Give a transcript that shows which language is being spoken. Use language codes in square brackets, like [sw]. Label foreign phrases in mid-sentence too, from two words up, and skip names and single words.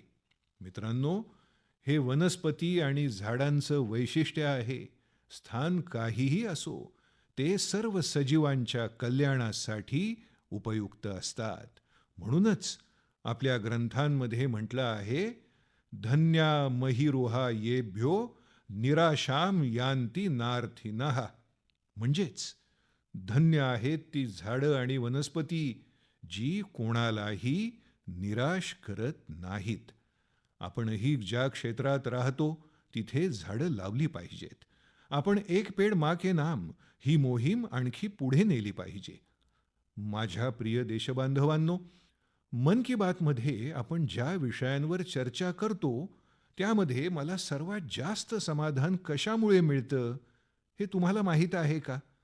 [mr] मित्रांनो, हे वनस्पती आणि झाडांचं वैशिष्ट्य आहे. स्थान काहीही असो, ते सर्व सजीवांच्या कल्याणासाठी उपयुक्त असतात. म्हणूनच आपल्या ग्रंथांमध्ये म्हटलं आहे, [sa] धन्या महिरोहा येभ्यो निराशाम यान्ति नार्थिनः. [mr] म्हणजेच धन्य आहेत ती झाडं आणि वनस्पती जी कोणालाही निराश करत नाहीत. आपणही ज्या क्षेत्रात राहतो तिथे झाडं लावली पाहिजेत. आपण एक पेड माँ के नाम ही मोहीम आणखी पुढे नेली पाहिजे. माझ्या प्रिय देशबांधवांनो, मन की बात मध्ये आपण ज्या विषयांवर चर्चा करतो त्यामध्ये मला सर्वात जास्त समाधान कशामुळे मिळतं हे तुम्हाला माहीत आहे का?